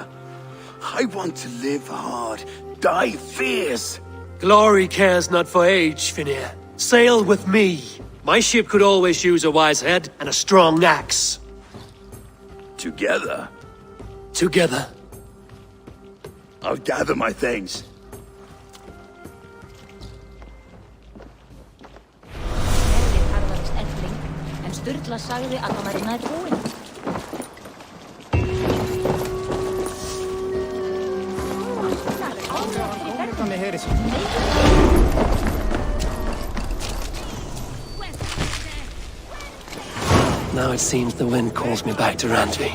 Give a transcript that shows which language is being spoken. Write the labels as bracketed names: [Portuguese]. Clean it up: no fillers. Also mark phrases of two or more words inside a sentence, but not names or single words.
[English] I want to live hard, die fierce. Glory cares not for age, Finir. Sail with me. My ship could always use a wise head and a strong axe. Together, Together. I'll gather my things. [Icelandic] Erfið harðarist elling, en Sturla sagði að hann væri nær búinn. [English] Now it seems the wind calls me back to Randvi.